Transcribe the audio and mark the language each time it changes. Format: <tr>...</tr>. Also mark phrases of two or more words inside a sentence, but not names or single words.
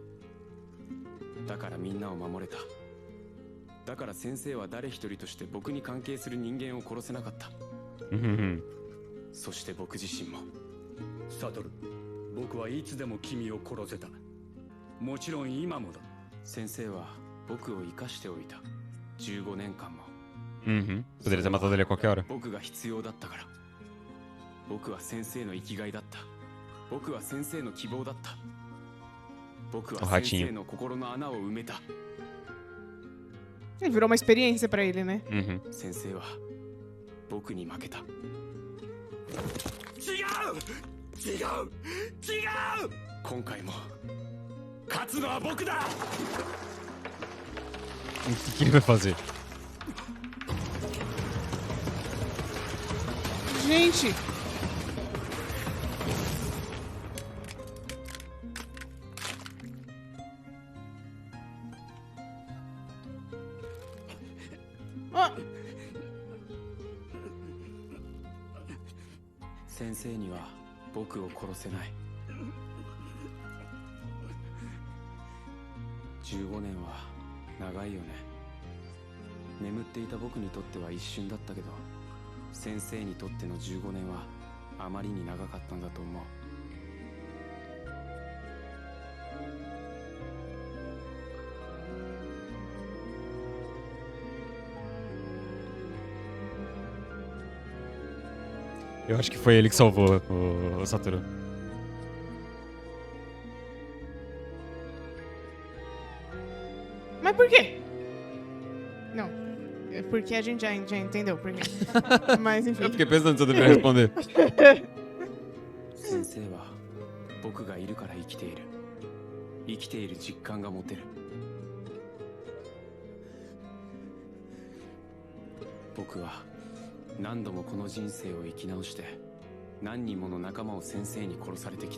<ja>だからみんなを守れた。だから先生は誰一人として僕に関係する人間を殺せなかった。そして僕自身も。サトル、僕はいつでも君を殺せた。もちろん今もだ。先生は僕を生かしておいた。15年間も。</ja> <pt>Poderia ter matado ele a qualquer hora.</pt> <ja>僕が必要だったから。僕は先生の生きがいだった。僕は先生の希望だった。僕は先生の心の穴を埋めた。</ja> <pt>Ele virou uma experiência pra ele, né?</pt> <ja>先生は僕に負けた。違う違う違う。今回も勝つのは僕だ。</ja> <pt>O que ele vai fazer? Gente! Ah!</pt> <ja>先生には僕を殺せない。15年は長いよね。眠っていた僕にとっては一瞬だったけど、先生にとっての15年はあまりに長かったんだと思う。</ja> <pt>Eu acho que foi ele que salvou o Satoru. Mas por quê? Não. É porque a gente já entendeu por quê. Mas enfim. Eu fiquei pensando se eu deveria responder.</pt> <ja>先生は僕がいるから生きている。生きている実感が持てる。僕は何度もこの人生を生き直して何人もの仲間を先生に殺されてきた。</ja>